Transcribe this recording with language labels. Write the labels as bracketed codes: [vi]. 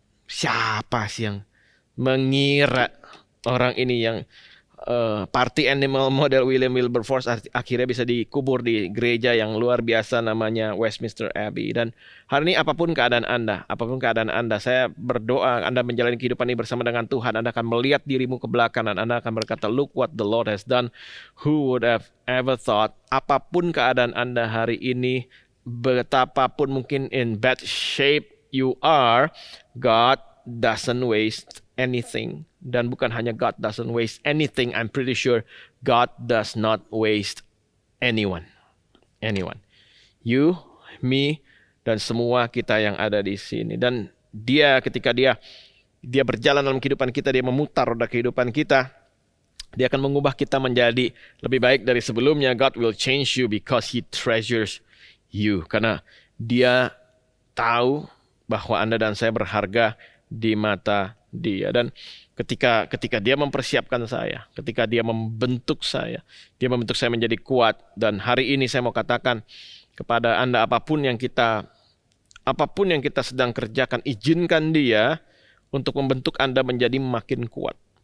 [id] Siapa sih yang mengira orang ini yang party animal model William Wilberforce akhirnya bisa dikubur di gereja yang luar biasa namanya Westminster Abbey. Dan hari ini apapun keadaan Anda, saya berdoa Anda menjalani kehidupan ini bersama dengan Tuhan. Anda akan melihat dirimu ke belakang dan Anda akan berkata, look what the Lord has done. [en] Who would have ever thought? Apapun keadaan Anda hari ini, betapapun mungkin in bad shape you are, God doesn't waste anything. Dan bukan hanya God doesn't waste anything, I'm pretty sure God does not waste anyone. [id] You, me, dan semua kita yang ada di sini. Dan dia, ketika dia berjalan dalam kehidupan kita, dia memutar roda kehidupan kita, dia akan mengubah kita menjadi lebih baik dari sebelumnya. [en] God will change you because He treasures you. [id] Karena dia tahu bahwa Anda dan saya berharga di mata dia. Dan ketika dia mempersiapkan saya, ketika dia membentuk saya menjadi kuat. Dan hari ini saya mau katakan kepada Anda, apapun yang kita sedang kerjakan, izinkan dia untuk membentuk Anda menjadi makin kuat.